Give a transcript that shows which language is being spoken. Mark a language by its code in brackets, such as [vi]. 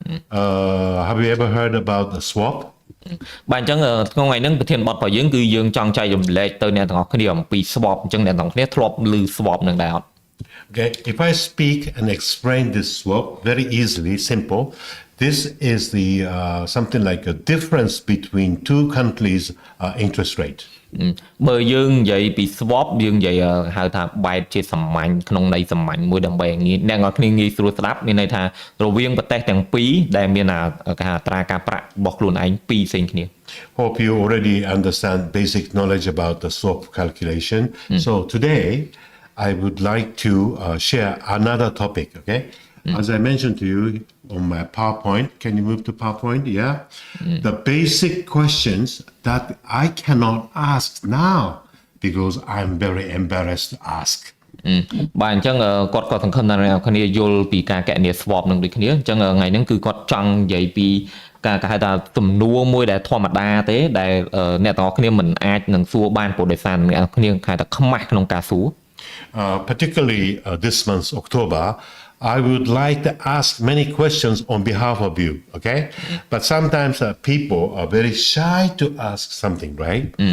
[en] Have you ever heard about the swap? [km] បាទអញ្ចឹងក្នុងថ្ងៃហ្នឹងប្រធានបទរបស់យើងគឺយើងចង់ចែករំលែកទៅអ្នកទាំងអស់គ្នាអំពី swap អញ្ចឹងអ្នកទាំងអស់គ្នាធ្លាប់ឮ swap នឹងដែរអត់ [en] Okay, if I speak and explain this swap very easily, simple, this is the something like a difference between two countries' interest rate. [km] បើយើងនិយាយពី swap យើងនិយាយហៅថាបែបជាសាមញ្ញក្នុងន័យសាមញ្ញមួយដើម្បីងាយអ្នកនរគ្នាងាយស្រួលស្ដាប់មានន័យថារវាងប្រទេសទាំងពីរដែលមានគេហៅអត្រាការប្រាក់របស់ខ្លួនឯងពីរផ្សេងគ្នា [en] Hope you already understand basic knowledge about the swap calculation. So today I would like to share another topic, okay? As I mentioned to you on my PowerPoint, can you move to PowerPoint? Yeah. The basic questions that I cannot ask now because I'm very embarrassed to ask. [km] បាទអញ្ចឹងគាត់ក៏សង្ឃឹមថាអ្នកគ្នាយល់ពីការកណនី swap នឹងដូចគ្នាអញ្ចឹងថ្ងៃហ្នឹងគឺគាត់ចង់និយាយពីការគេហៅថាទំនួលមួយដែលធម្មតាទេដែលអ្នកទាំងអស់គ្នាមិនអាចនឹងសួរបានព្រោះដោយសារអ្នកគ្នាគេហៅថាខ្មាស់ក្នុងការសួរ [en] Particularly this month, October, I would like to ask many questions on behalf of you, okay? But sometimes people are very shy to ask something, right?